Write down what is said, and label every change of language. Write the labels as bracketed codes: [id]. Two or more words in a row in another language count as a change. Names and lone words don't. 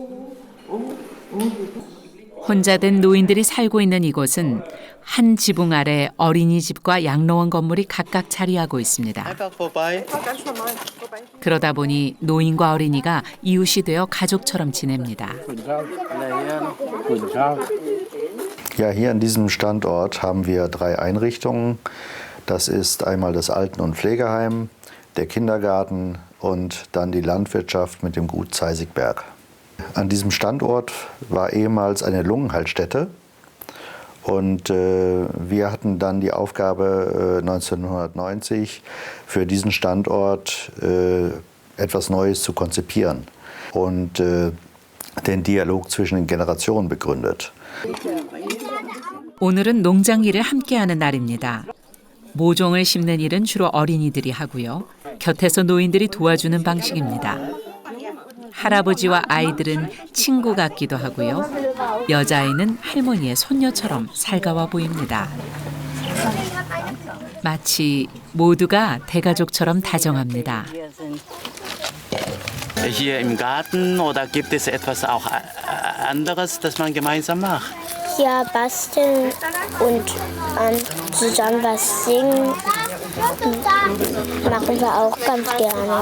[ko] 혼자 된 노인들이 살고 있는 이곳은 한 지붕 아래 어린이집과 양로원 건물이 각각 자리하고 있습니다. 그러다 보니 노인과 어린이가 이웃이 되어 가족처럼 지냅니다. [de] Ja, hier an diesem Standort haben wir 3 Einrichtungen. Das ist einmal das Alten- und Pflegeheim, der Kindergarten und dann die Landwirtschaft mit dem Gut Zeisigberg. An diesem Standort war ehemals eine Lungenheilstätte und wir hatten dann die Aufgabe 1990 für diesen Standort etwas Neues zu konzipieren und den Dialog zwischen den Generationen begründet. [ko] 오늘은 농장 일을 함께하는 날입니다. 모종을 심는 일은 주로 어린이들이 하고요. 곁에서 노인들이 도와주는 방식입니다. 할아버지와 아이들은 친구 같기도 하고요. 여자아이는 할머니의 손녀처럼 살가워 보입니다. 마치 모두가 대가족처럼 다정합니다. [de] Hier im Garten oder gibt es etwas auch anderes, das man gemeinsam macht? Ja, basteln und zusammen was singen machen wir auch ganz gerne.